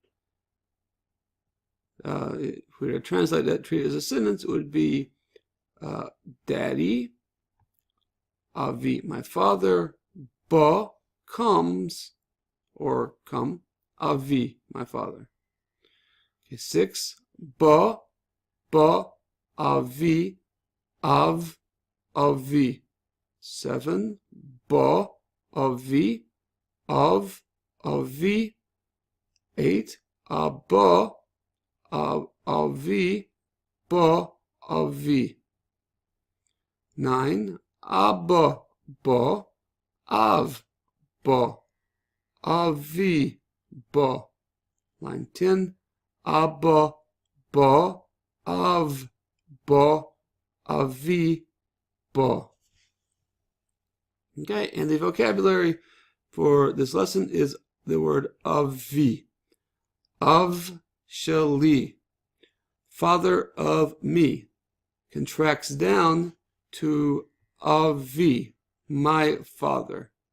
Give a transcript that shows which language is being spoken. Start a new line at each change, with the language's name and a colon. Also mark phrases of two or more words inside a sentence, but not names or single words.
English: If we were to translate that, treat it as a sentence, it would be Daddy, Avi, my father, Ba, comes, or come, Avi, my father.
Hebrew: Okay, 6, בא, אבי, אב, אבי. 7, בא, אבי, אב, אבי. 8, אבא, אבי, בא, אבי. 9, אבא, בא, אב, בא, אבי, בא. Line 10, אבא, בא, אב, בא, אבי, בא.
English: Okay, and the vocabulary for this lesson is the word Avi.
Hebrew: אב שלי, father of me, contracts down to Avi, my father.